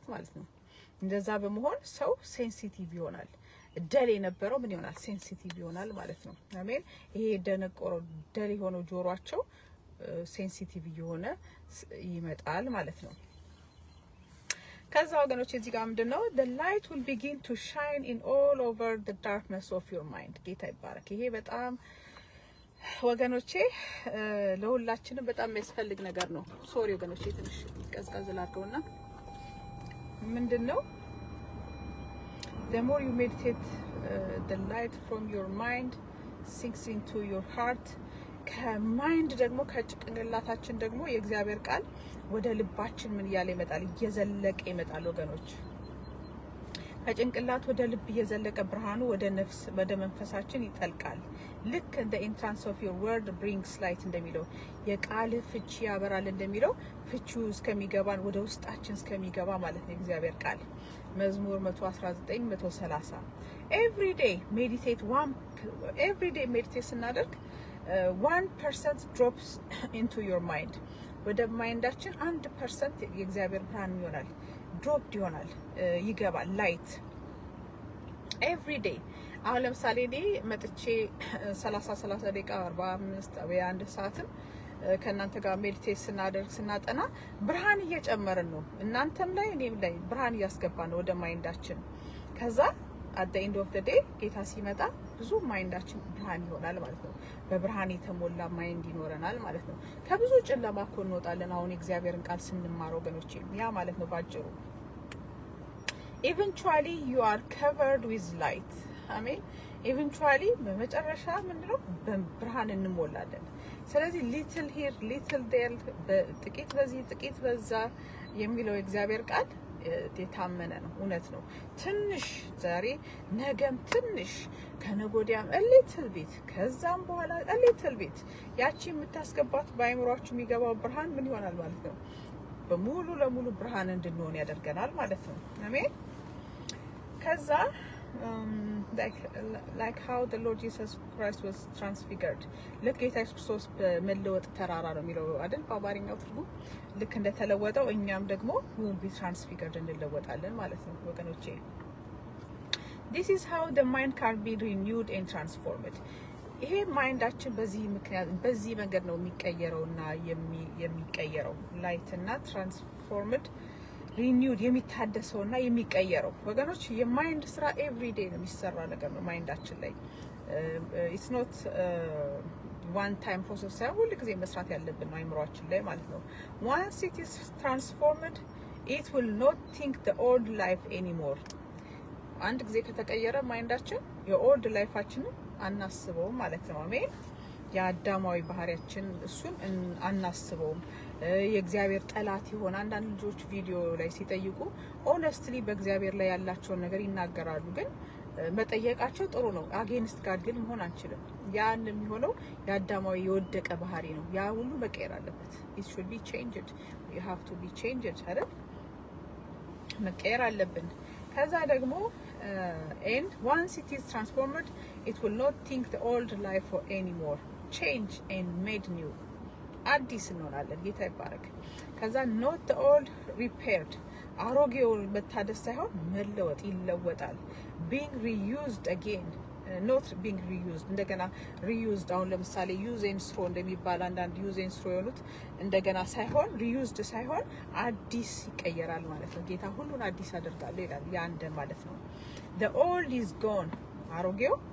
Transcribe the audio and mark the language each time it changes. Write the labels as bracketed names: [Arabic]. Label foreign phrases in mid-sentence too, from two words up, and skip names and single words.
[Amharic] ማለት ነው እንደዛ በመሆን ሰው ሴንሲቲቭ ይሆናል ደል የነበረው ምን ይሆናል ሴንሲቲቭ ይሆናል ማለት ነው አሜን ይሄ ደነቆሮ ደል የሆነው ጆሮአቸው ሴንሲቲቭ የሆነ ይመጣል ማለት ነው ከዛ ወገኖች እዚህ ጋር ምንድነው [English] the light will begin to shine in all over the darkness of your mind [Amharic] ጌታ ይባረክ ይሄ በጣም ወገኖቼ ለሁላችንም በጣም የሚያስፈልግ ነገር ነው ሶሪ ወገኖቼ ትንሽ ቀዝቀዝ ላድርገውና [English] ምንድነው the more you meditate the light from your mind sinks into your heart [Amharic] ከማይንድ ደግሞ ከጭንቅላታችን ደግሞ የእግዚአብሔር ቃል ወደ ልባችን ምን ያለ ይመጣል እየዘለቀ ይመጣል ወገኖች ከጭንቅላት ወደ ልብ እየዘለቀ ብርሃኑ ወደ ነፍስ ወደ መንፈሳችን ይጠልቃል ልክ እንደ [English] entrance of your word brings light [Amharic] እንደሚለው የቃል ፍቺ ያበራል እንደሚለው ፍቺው እስከሚገባን ወደ ውስጣችን እስከሚገባ ማለት ነው እግዚአብሔር ቃል መዝሙር 119 130 [English] every day [Amharic] meditate ስናደርግ [English] 1% drops into your mind [Amharic] ወደ ማይንዳችን 1% የእግዚአብሔር ብርሃን ይሆናል ድሮፕ ይሆናል ይገባል [English] light every day [Amharic] አሁን ለምሳሌ እኔ መጥቼ 30 ደቂቃ 45 ወይ 1 ሰዓትም ከናንተ ጋር ሜዲቴት ስናጠና ብርሃን እየጨመርን ነው እናንተም ላይ እኔም ላይ ብርሃን እያስገባን ነው ወደ ማይንዳችን ከዛ [English] at the end of the day [Amharic] ጌታ ሲመጣ ብዙ ማይንዳችን ብርሃን ይሆናል ማለት ነው በብርሃን የተሞላ ማይንድ ይኖረናል ማለት ነው ከብዙ ጨለማ እኮ እንወጣለን አሁን እግዚአብሔርን ቃል ስንማረው ገኖቼ ያ ማለት ነው ባጭሩ [English] eventually you are covered with light አሜን eventually [Amharic] በመጨረሻ ምንድነው በብርሃን እንሞላለን ስለዚህ [English] little here little there [Amharic] ጥቂት በዚህ ጥቂት በዛ የሚለው እግዚአብሔር ቃል የታመነ ነው እውነት ነው ትንሽ ዛሬ ነገም ትንሽ ከነጎዲያም [English] a little bit [Amharic] ከዛም በኋላ [English] a little bit [Amharic] ያቺ የምታስገባት ባይምሮአችሁ የሚገባው ብርሃን ምን ይሆናል ማለት ነው በሙሉ ለሙሉ ብርሃን እንድንሆን ያደርገናል ማለት ነው አሜን ከዛ [English] like how the Lord Jesus Christ was transfigured [Amharic] ልክ ጌታ ኢየሱስ ክርስቶስ በመለወጥ ተራራ ነው የሚለው አይደል በአማርኛው ትርጉም ልክ እንደተለወጠው እኛም ደግሞ [English] will be transfigured [Amharic] እንለወጣለን ማለት ነው ወገኖቼ [English] this is how the mind can be renewed and transformed [Amharic] ይሄ ማይንዳችን በዚህ ምክንያት በዚህ መንገድ ነው የሚቀየረውና የሚቀየረው ላይት እና [English] transformed renewed [Amharic] የሚታደሰውና የሚቀየረው ወገኖች የማይንድ ስራ [English] every day [Amharic] ነው የሚሰራ ነገር ነው ማይንዳችን ላይ [English] it's not one time process [Amharic] ሳይሆን ሁሉ ጊዜ መስራት ያለብን ነው አይምሮአችን ላይ ማለት ነው። [English] once it is transformed it will not think the old life anymore። [Amharic] አንድ ጊዜ ከተቀየረ ማይንዳችን የኦልድ ላይፋችንን አናስበውም ማለት ነው። አሜን። የአዳማዊ ባህሪያችን እሱን አናስበውም። የእግዚአብሔር ጠላት ይሆን አንዳንድ ልጆች ቪዲዮ ላይ ሲጠይቁ ኦነስትሊ በእግዚአብሔር ላይ ያላቸውን ነገር ይናገራሉ። ግን መጠየቃቸው ጥሩ ነው። [English] against God [Amharic] ግን መሆን አንችልም። ያን የሚሆነው የአዳማዊ የወደቀ ባህሪ ነው። ያ ሁሉ መቀየር አለበት። [English] it should be changed. you have to be changed [Amharic] አይደል? መቀየር አለብን። ከዛ ደግሞ [English] and once it is transformed it will not think the old life anymore. change and made new. [Amharic] አዲስ እንሆናለን። ጌታ ይባረክ። ከዛ [English] not the old repaired [Amharic] አሮጌው መታደስ ሳይሆን መለወጥ ይለወጣል። [English] being reused again not being reused [Amharic] እንደገና reused አሁን ለምሳሌ [English] use and throw [Amharic] እንደሚባል አንዳንድ [English] use and throw [Amharic] የሆኑት እንደገና ሳይሆን reused ሳይሆን አዲስ ይቀየራል ማለት ነው። ጌታ ሁሉን አዲስ አደርጋለሁ ይላል። ያንደ ማለት ነው። [English] the old is gone [Amharic] አሮጌው